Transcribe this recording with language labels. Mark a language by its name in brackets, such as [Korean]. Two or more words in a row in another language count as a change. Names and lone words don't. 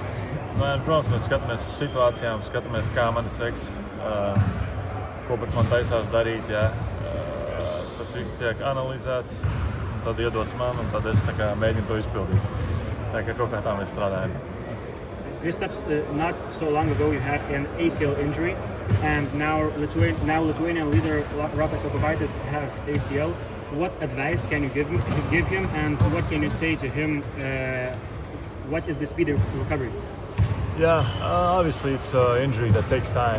[Latvian] Protams, mēs skatāmies uz situācijām, skatāmies, kā mani seks, ko pat man taisās darīt, jā. Tas viss tiek analizēts, un tad iedots man, un tad es mēģinu to izpildīt. Tā kā kaut kā tā mēs strādājam. [English] Kristaps, not so long ago you had an ACL injury, and now Lithuanian leader Rokas Jokubaitis have ACL. What advice can you give him, and what can you say to him? What is the speed of recovery? Yeah, obviously it's an injury that takes time.